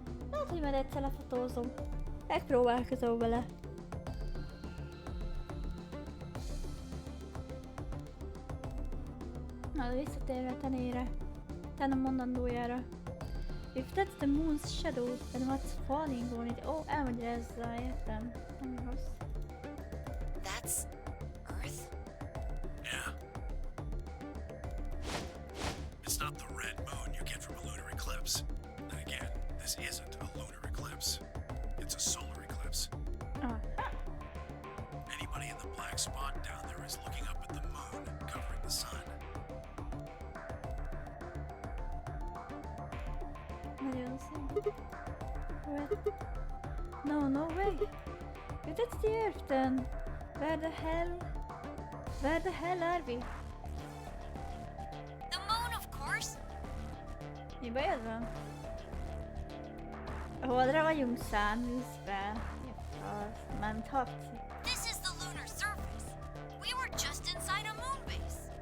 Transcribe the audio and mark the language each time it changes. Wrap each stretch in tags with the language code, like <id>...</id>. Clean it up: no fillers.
<hu>Lehet, hogy majd egyszer lefotózom. Megpróbálkozom vele. Na, de visszatérve Tenére. Ten a mondandójára.</hu> <en>If that's the moon's shadow, then what's falling on it?</en> <hu>Oh, elmagyarázza, értem. Nem rossz.</hu> <en>That's Earth? Yeah. It's not the red moon you get from a lunar eclipse. And again, this isn't a lunar eclipse. It's a solar eclipse. Anybody in the black spot down there is looking up at the moon, covering the sun.</en> <hu>Nagyon szép.</hu> <en>No way. If that's the Earth then, where the hell are we? The moon, of course.</en> <hu>Mi bajod van? Holdra vagyunk száműzve. Az, ment habci.</hu> <en>This is the lunar surface. We were just inside a moon base.</en>